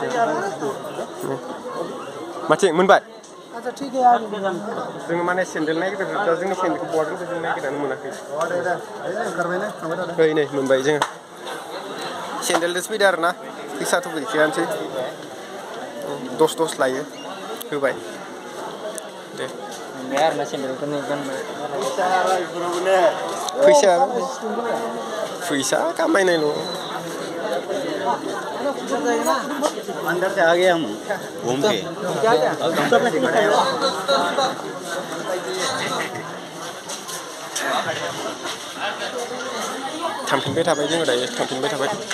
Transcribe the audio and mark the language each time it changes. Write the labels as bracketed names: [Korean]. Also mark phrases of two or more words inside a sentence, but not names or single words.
[Bodo] माथि मोनबाय जोङो माने सेन्देल नागिरदों दा जोंनि सेन्देलखौ बहा दोनदों जों नागिरनानै मोनाखै नै मोनबाय जोङो सेन्देलजोंसो फैदों आरोना फैसाथ' गैखायानोसै 10 लायो होबाय दे फैसा कामायनायल' [Hindi] अंदर से आ गए हम घूम के [Bodo] थांफिनबाय थाबाय जोङो दायो थांफिनबाय थाबाय